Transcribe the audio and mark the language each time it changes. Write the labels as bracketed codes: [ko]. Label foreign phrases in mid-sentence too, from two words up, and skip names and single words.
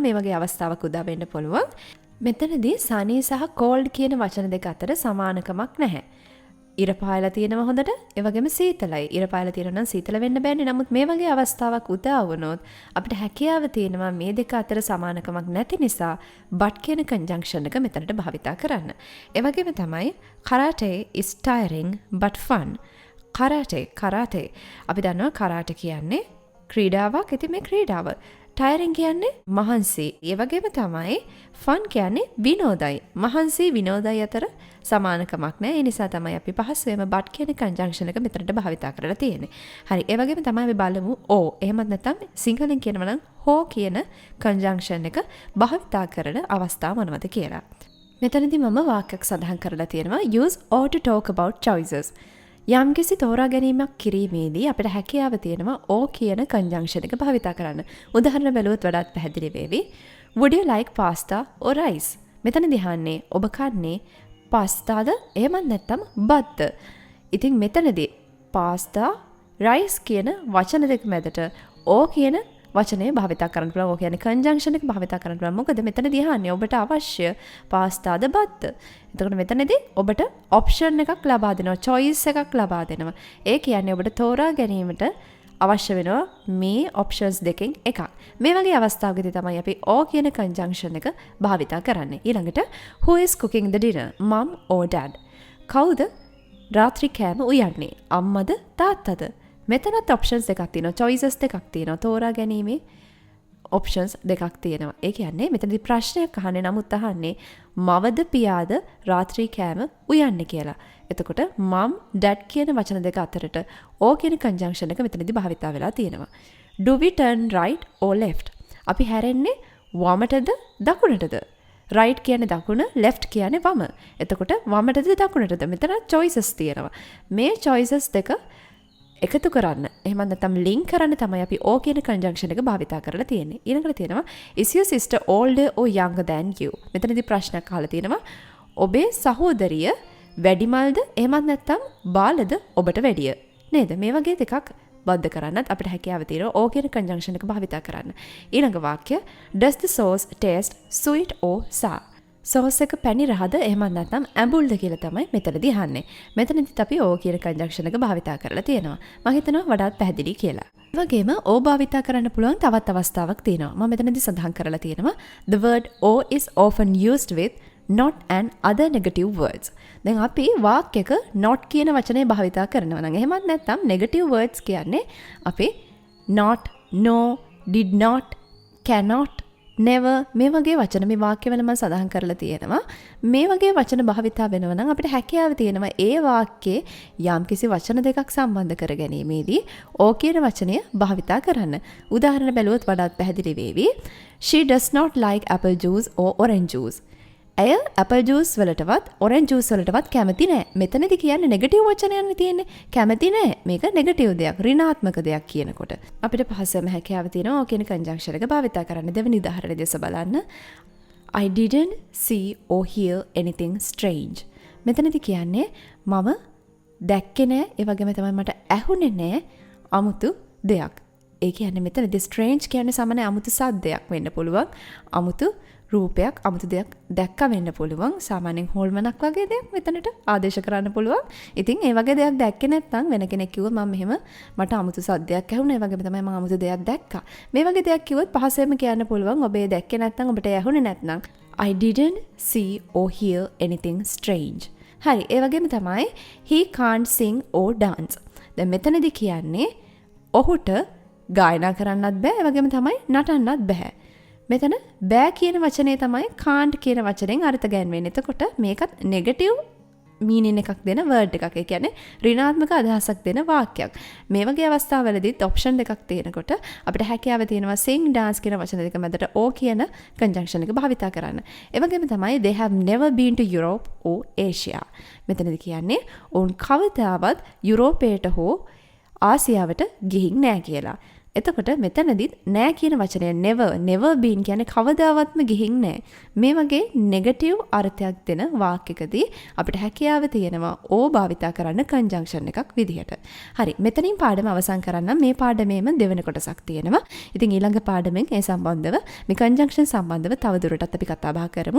[si] මේ වගේ අවස්ථාවක් උදා වෙන්න පුළුවන්. මෙතනදී sunny සහ cold කියන වචන දෙක අතර සමානකමක් නැහැ. ඉර පායලා තියෙනවා හොඳට. ඒ වගේම සීතලයි. ඉර පායලා තියෙනවා නම් සීතල වෙන්න බෑනේ. නමුත් මේ වගේ අවස්ථාවක් උදා වුණොත් අපිට හැකියාව තියෙනවා මේ දෙක අතර සමානකමක් නැති නිසා but කියන conjunction එක මෙතනට භාවිතා කරන්න. ඒ වගේම තමයි [en] karate is tiring but fun. [si] karate අපි දන්නවා karate කියන්නේ ක්‍රීඩාවක්. ඉතින් මේ ක්‍රීඩාව tiring කියන්නේ මහන්සි. ඒ වගේම තමයි fun කියන්නේ විනෝදයි. මහන්සි විනෝදයි අතර සමානකමක් නැහැ. ඒ නිසා තමයි අපි පහසුවෙන්ම but කියන conjunction එක මෙතනට භාවිතා කරලා තියෙන්නේ. හරි. ඒ වගේම තමයි අපි බලමු o. එහෙමත් නැත්නම් සිංහලෙන් කියනවා නම් ho කියන conjunction එක භාවිතා කරන අවස්ථා මොනවද කියලා. මෙතනදී මම වාක්‍යයක් සඳහන් කරලා තියෙනවා [en] use o to talk about choices. [si] යම්කිසි තෝරා ගැනීමක් කිරීමේදී අපිට හැකියාව තියෙනවා o කියන conjunction එක භාවිතා කරන්න. උදාහරණ බැලුවොත් වඩාත් පැහැදිලි වෙවි. [en] Would you like pasta or rice? [si] මෙතනදී අහන්නේ ඔබ කන්නේ පාස්තාද එහෙමත් නැත්නම් බත්ද? ඉතින් මෙතනදී පාස්තා rice කියන වචන දෙක මැදට o කියන වචනේ භාවිතා කරන්න පුළුවන්. ඔය කියන්නේ conjunction එක භාවිතා කරන්න පුළුවන්. මොකද මෙතනදී අහන්නේ ඔබට අවශ්‍ය පාස්තාද බත්ද? එතකොට මෙතනදී ඔබට option එකක් ලබා දෙනවා. choice එකක් ලබා දෙනවා. ඒ කියන්නේ ඔබට තෝරා ගැනීමට අවශ්‍ය වෙනවා මේ ඔප්ෂන්ස් දෙකෙන් එකක්. මේ වගේ අවස්ථාවකදී තමයි අපි ඕ කියන කන්ජන්ක්ෂන් එක භාවිතා කරන්නේ. [en] ඊළඟට who is cooking the dinner? mum or dad? [si] කවුද රාත්‍රී කෑම උයන්නේ? අම්මද තාත්තද? මෙතනත් ඔප්ෂන්ස් දෙකක් තියෙනවා. choices දෙකක් තියෙනවා. තෝරා ගැනීමේ ඔප්ෂන්ස් දෙකක් තියෙනවා. ඒ කියන්නේ මෙතනදී ප්‍රශ්නයක් අහන්නේ නමුත් අහන්නේ මවද පියාද රාත්‍රී කෑම උයන්නේ කියලා. එතකොට mum dad කියන වචන දෙක අතරට ඕ කියන කන්ජන්ක්ෂන් එක මෙතනදී භාවිතා වෙලා තියෙනවා. [en] do we turn right or left? [si] අපි හැරෙන්නේ වමටද දකුණටද? right කියන්නේ දකුණ, left කියන්නේ වම. එතකොට වමටද දකුණටද? මෙතන choices තියෙනවා. මේ choices දෙක එකතු කරන්න එහෙම නැත්නම් ලින්ක් කරන්න තමයි අපි ඕ කියන කන්ජන්ක්ෂන් එක භාවිතා කරලා තියෙන්නේ. ඊළඟට තියෙනවා [en] is your sister older or younger than you? [si] මෙතනදී ප්‍රශ්නයක් අහලා තියෙනවා. ඔබේ සහෝදරිය වැඩිමල්ද එහෙමත් නැත්නම් බාලද ඔබට වැඩිය? නේද? මේ වගේ දෙකක් බද්ධ කරන්නත් අපිට හැකියාව තියෙනවා ඕ කියන කන්ජන්ක්ෂන් එක භාවිතා කරන්න. ඊළඟ වාක්‍ය [en] does the sauce taste sweet or sour? [si] සෝස් එක පැණි රහද එහෙමත් නැත්නම් ඇඹුල්ද කියලා තමයි මෙතනදී අහන්නේ. මෙතනදිත් අපි ඕ කියන කන්ජන්ක්ෂන් එක භාවිතා කරලා තියෙනවා. මම හිතනවා වඩාත් පැහැදිලි කියලා. ඒ වගේම ඕ භාවිතා කරන්න පුළුවන් තවත් අවස්ථාවක් තියෙනවා. මම මෙතනදී සඳහන් කරලා තියෙනවා [en] the word o is often used with not and other negative words. [si] දැන් අපි වාක්‍යයක not කියන වචනේ භාවිතා කරනවා නම් එහෙමත් නැත්නම් [en] negative words [si] කියන්නේ අපි [en] not, no, did not, cannot, never [si] මේ වගේ වචන මේ වාක්‍යවල මම සඳහන් කරලා තියෙනවා. මේ වගේ වචන භාවිතා වෙනවා නම් අපිට හැකියාව තියෙනවා ඒ වාක්‍යයේ යම්කිසි වචන දෙකක් සම්බන්ධ කර ගැනීමේදී ඕ කියන වචනය භාවිතා කරන්න. උදාහරණ බැලුවොත් වඩාත් පැහැදිලි වේවි. [en] She does not like apple juice or orange juice. [si] ඇය [en] apple juice [si] වලටවත් [en] orange juice [si] වලටවත් කැමති නැහැ. මෙතනදී කියන්නේ නෙගටිව් වචනයක් තියෙන්නේ. කැමති නැහැ. මේක නෙගටිව් දෙයක්, ඍණාත්මක දෙයක් කියනකොට. අපිට පහසුවම හැකියාව තියෙනවා ඕ කියන කන්ජන්ක්ෂන් එක භාවිතා කරන්න. දෙවෙනි උදාහරණය දෙස බලන්න. [en] I didn't see or hear anything strange. [si] මෙතනදී කියන්නේ මම දැක්කේ නැහැ. ඒ වගේම තමයි මට ඇහුනේ නැහැ අමුතු දෙයක්. ඒ කියන්නේ මෙතනදී strange කියන්නේ සාමාන්‍ය අමුතු සද්දයක් වෙන්න පුළුවන්. අමුතු රූපයක් අමුතු දෙයක් දැක්ක වෙන්න පුළුවන්. සාමාන්‍යයෙන් හොල්මනක් වගේ දෙයක් මෙතනට ආදේශ කරන්න පුළුවන්. ඉතින් ඒ වගේ දෙයක් දැක්කේ නැත්නම් වෙන කෙනෙක් කිව්වොත් මම මෙහෙම මට අමුතු සද්දයක් ඇහුණා. ඒ වගේම තමයි මම අමුතු දෙයක් දැක්කා. මේ වගේ දෙයක් කිව්වොත් පහසෙන්ම කියන්න පුළුවන් ඔබ ඒ දැක්කේ නැත්නම් ඔබට ඇහුනේ නැත්නම් [en] I didn't see or hear anything strange. [si] හරි. ඒ වගේම තමයි [en] he can't sing or dance. [si] දැන් මෙතනදී කියන්නේ ඔහුට ගායනා කරන්නත් බෑ. ඒ වගේම තමයි නටන්නත් බෑ. මෙතන බෑ කියන වචනේ තමයි can't කියන වචනෙන් අර්ථ ගැන්වෙන්නේ. එතකොට මේකත් [en] negative meaning [si] එකක් දෙන වර්ඩ් එකක්. ඒ කියන්නේ ඍණාත්මක අදහසක් දෙන වාක්‍යයක්. මේ වගේ අවස්ථාවලදීත් ඔප්ෂන් දෙකක් තියෙනකොට අපිට හැකියාව තියෙනවා [en] sing dance [si] කියන වචන දෙක මැදට O කියන කන්ජන්ක්ෂන් එක භාවිතා කරන්න. ඒ වගේම තමයි [en] they have never been to Europe or Asia. [si] මෙතනදී කියන්නේ ඔවුන් කවදාවත් යුරෝපයට හෝ ආසියාවට ගිහින් නෑ කියලා. එතකොට මෙතනදිත් නෑ කියන වචනය [en] never been [si] කියන්නේ කවදාවත්ම ගිහින් නෑ. මේ වගේ නෙගටිව් අර්ථයක් දෙන වාක්‍යකදී අපිට හැකියාව තියෙනවා ඕ භාවිතා කරන්න කන්ජන්ක්ෂන් එකක් විදිහට. හරි. මෙතනින් පාඩම අවසන් කරන්න මේ පාඩමේම දෙවෙනි කොටසක් තියෙනවා. ඉතින් ඊළඟ පාඩමෙන් ඒ සම්බන්ධව මේ කන්ජන්ක්ෂන් සම්බන්ධව තවදුරටත් අපි කතා බහ කරමු.